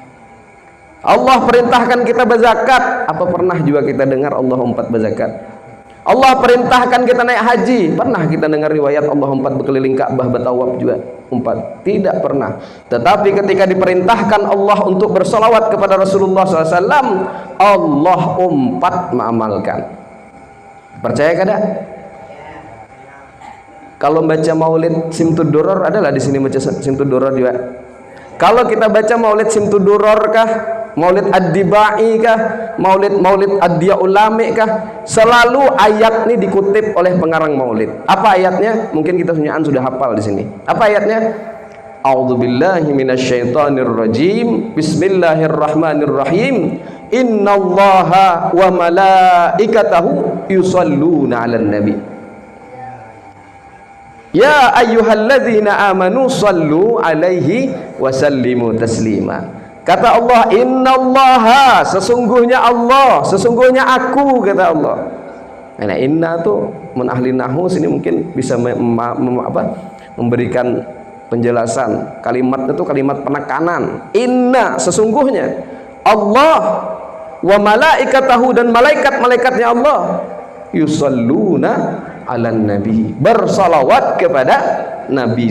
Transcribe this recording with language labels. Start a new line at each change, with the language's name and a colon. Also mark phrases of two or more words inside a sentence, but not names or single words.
Indonesian: Allah perintahkan kita berzakat, apa pernah juga kita dengar Allah umpat berzakat? Allah perintahkan kita naik haji. Pernah kita dengar riwayat Allah umpat berkeliling Ka'bah bertawaf juga umpat? Tidak pernah. Tetapi ketika diperintahkan Allah untuk bersolawat kepada Rasulullah SAW, Allah umpat mengamalkan.
Banjar: Percaya kada?
Indonesian: Kalau baca maulid Simtud Duror, adalah di sini baca Simtud Duror juga. Kalau kita baca maulid Simtud Duror kah, maulid Ad-Dibai kah, maulid Ad-Diya Ulami kah, selalu ayat ini dikutip oleh pengarang maulid. Apa ayatnya? Mungkin kita sudah hafal di sini. Apa ayatnya?
Arabic: أعوذ بالله من الشيطان الرجيم. بسم الله الرحمن الرحيم. إن الله وملائكته يصلون على النبي. يا أيها الذين آمنوا صلوا عليه وسلموا تسليما.
Indonesian: Kata Allah, innallaha, sesungguhnya Allah, sesungguhnya aku, kata Allah.
Banjar: Nah, inna tuh mun ahli nahwu sini mungkin bisa memberikan penjelasan.
Indonesian: Kalimat itu kalimat penekanan. Inna, sesungguhnya Allah,
Arabic: وملائكته,
Indonesian: dan malaikat-malaikatnya Allah,
Arabic: يصلون على النبي,
Indonesian: bersalawat kepada Nabi.